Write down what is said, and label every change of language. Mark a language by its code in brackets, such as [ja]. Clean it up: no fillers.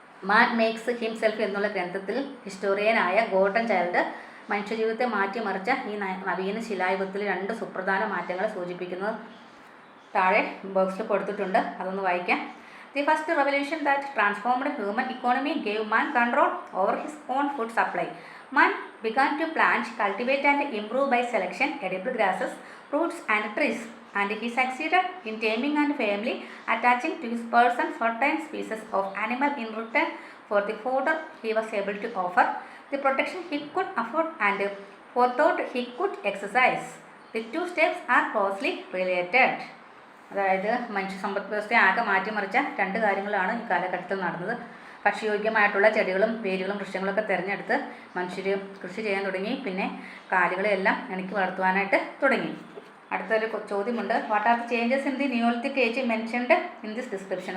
[ml] മാൻ makes himself എന്നുള്ള ഗ്രന്ഥത്തിൽ ഹിസ്റ്റോറിയനായ Gordon child മനുഷ്യജീവിതത്തെ മാറ്റിമറിച്ച ഈ നവീന ശിലായുഗത്തിൽ രണ്ട് സുപ്രധാന മാറ്റങ്ങളെ സൂചിപ്പിക്കുന്നത് താഴെ ബോക്സിൽ കൊടുത്തിട്ടുണ്ട്, അതൊന്ന് വായിക്കാം. [en] The first revolution that transformed human economy gave man control over his own food supply. Man began to plant, cultivate and improve by selection edible grasses, fruits and trees, and he succeeded in taming and firmly attaching to his person certain species of animal in return for the fodder he was able to offer, the protection he could afford and forethought he could exercise. The two steps are closely related. [ml] അതായത് മനുഷ്യ സമ്പദ് വ്യവസ്ഥയെ ആകെ മാറ്റിമറിച്ച രണ്ട് കാര്യങ്ങളാണ് ഈ കാലഘട്ടത്തിൽ നടന്നത്. ഭക്ഷ്യയോഗ്യമായിട്ടുള്ള ചെടികളും വേരുകളും വൃക്ഷങ്ങളൊക്കെ തിരഞ്ഞെടുത്ത് മനുഷ്യർ കൃഷി ചെയ്യാൻ തുടങ്ങി. പിന്നെ കാലുകളെല്ലാം ഇണക്കി വളർത്തുവാനായിട്ട് തുടങ്ങി. അടുത്തൊരു ചോദ്യമുണ്ട്, [en] What are the changes in the Neolithic age mentioned in this description.